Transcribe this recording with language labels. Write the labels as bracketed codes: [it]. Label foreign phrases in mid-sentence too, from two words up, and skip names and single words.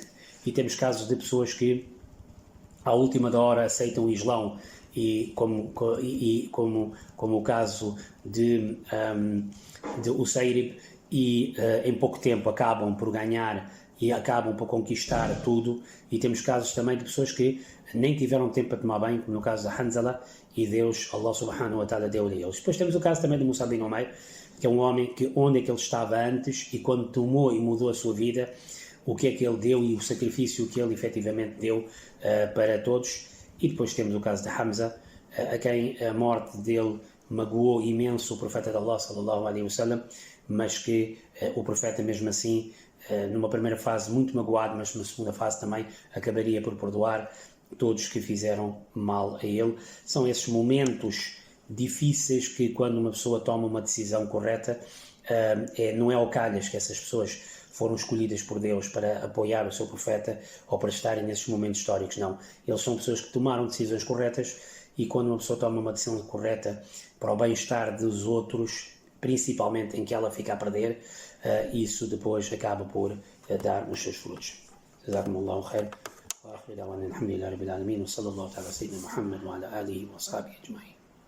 [pt] E temos casos de pessoas que à última da hora aceitam o Islão, e como o caso de Usairib, e em pouco tempo acabam por ganhar e acabam por conquistar tudo. E temos casos também de pessoas que nem tiveram tempo para tomar banho, como no caso da Hanzala, e Deus, [ar] الله سبحانه وتعالى, [pt] deu-lhe a eles. Depois temos o caso também de Mus'ab bin Umair, que é um homem que onde é que ele estava antes, e quando tomou e mudou a sua vida, o que é que ele deu e o sacrifício que ele efetivamente deu para todos. E depois temos o caso de Hamza, a quem a morte dele magoou imenso o profeta de Allah, [ar] صلى الله عليه وسلم, [pt] mas que o profeta mesmo assim, numa primeira fase muito magoado, mas numa segunda fase também acabaria por perdoar todos que fizeram mal a ele. São esses momentos difíceis que, quando uma pessoa toma uma decisão correta, não é ao calhas que essas pessoas foram escolhidas por Deus para apoiar o seu profeta ou para estarem nesses momentos históricos, não. Eles são pessoas que tomaram decisões corretas, e quando uma pessoa toma uma decisão correta para o bem-estar dos outros, principalmente em que ela fica a perder, isso depois acaba por dar os seus frutos. [ar] جزاكم الله خير. وآخر دعوانا الحمد لله رب العالمين وصلى الله على سيدنا محمد وعلى آله وصحبه أجمعين.